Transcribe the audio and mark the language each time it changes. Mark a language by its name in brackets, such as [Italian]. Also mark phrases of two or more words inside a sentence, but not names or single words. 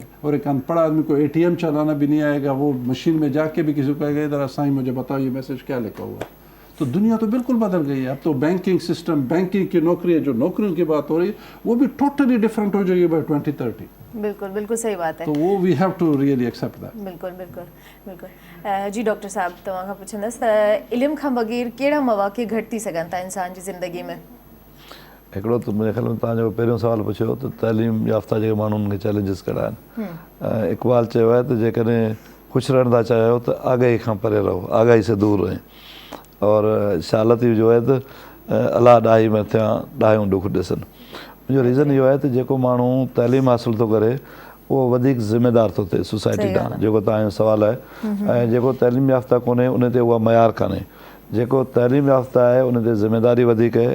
[Urdu] اور ایک ان پڑھ آدمی کو ATM چلانا بھی نہیں آئے گا، وہ مشین میں جاکے بھی کسی کو کہے گا ادھر سائیں مجھے بتاؤ یہ میسج کیا لکھا ہوا ہے. تو دنیا تو بالکل بدل گئی ہے۔ اب تو [English] banking system, [Urdu] ، بینکنگ کی نوکری، جو نوکریوں کی بات ہو رہی ہے وہ بھی [English] totally different [Urdu] ہو جائے گی بائے 2030. بالکل بالکل صحیح بات ہے. تو وہ [English] we have to really accept that. [Urdu] بالکل بالکل بالکل. جی ڈاکٹر صاحب, [Sindhi] तव्हां खां पुछंदसि त इल्म खां बग़ैर कहिड़ा मौक़े घटि थी सघनि था इंसान जी ज़िंदगी में? हिकिड़ो त मुंहिंजे ख़्याल में तव्हां जेको पहिरियों सुवालु पुछियो त तइलीम याफ़्ता जेके माण्हुनि खे चैलेंजिस कहिड़ा आहिनि। इक़बाल चयो आहे त जेकॾहिं ख़ुशि रहण था चाहियो त आगाही खां परे रहो, [Urdu] آگاہی سے دور رہیں. [Sindhi] और शालती जो आहे त अलाह ॾाही मथियां ॾाहियूं ॾुख ॾिसनि। मुंहिंजो रीज़न इहो आहे त जेको माण्हू तइलीम हासिलु थो करे उहो वधीक ज़िम्मेदार थो थिए सोसाइटी ॾांहुं, जेको तव्हांजो सुवालु आहे। ऐं जेको तइलीम याफ़्ता कोन्हे उन ते उहा मयार कान्हे। जेको तइलीम याफ़्ता आहे उन ते ज़िम्मेदारी वधीक आहे।